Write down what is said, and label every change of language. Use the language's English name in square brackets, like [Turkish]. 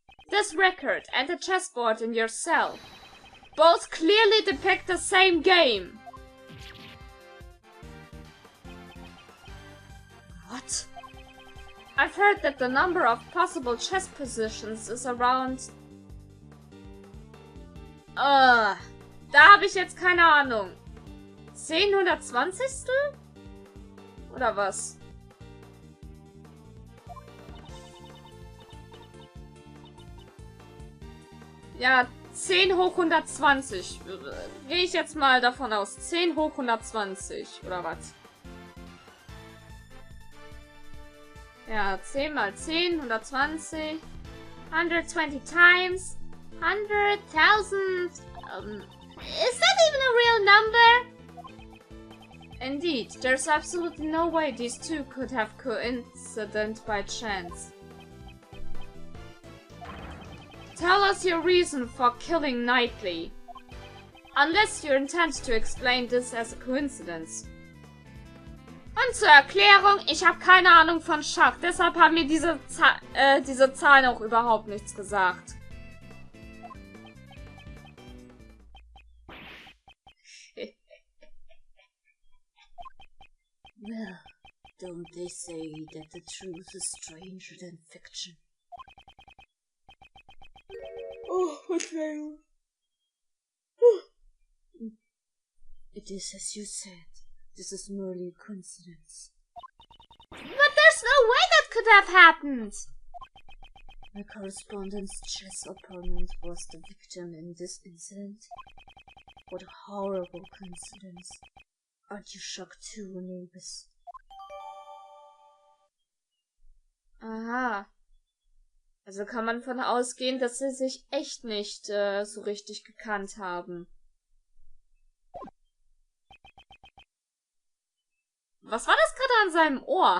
[English] This record and the chessboard in your cell both clearly depict the same game. What? I've heard that the number of possible chess positions is around... [German] Da habe ich jetzt keine Ahnung. 10/120? Oder was? Ja, 10/120. Gehe ich jetzt mal davon aus. 10/120. Oder was? Ja, 10 mal 10, 120. [English] 120 times. 100,000. Is that even a real number? Indeed, there's absolutely no way these two could have coincided by chance. Tell us your reason for killing Knightley. Unless you intend to explain this as a coincidence. [German] Und zur Erklärung, ich habe keine Ahnung von Schach, deshalb haben mir diese Zahlen auch überhaupt nichts gesagt. [English] Well, don't they say that the truth is stranger than fiction? [German] Oh, Verzeihung. [English] It is as you said. This is merely a coincidence. But there's no way that could have happened! My correspondent's chess opponent was the victim in this incident. What a horrible coincidence. Aren't you shocked too, Anubis? Aha. [German] Also kann man davon ausgehen, dass sie sich echt nicht so richtig gekannt haben. Was war das gerade an seinem Ohr?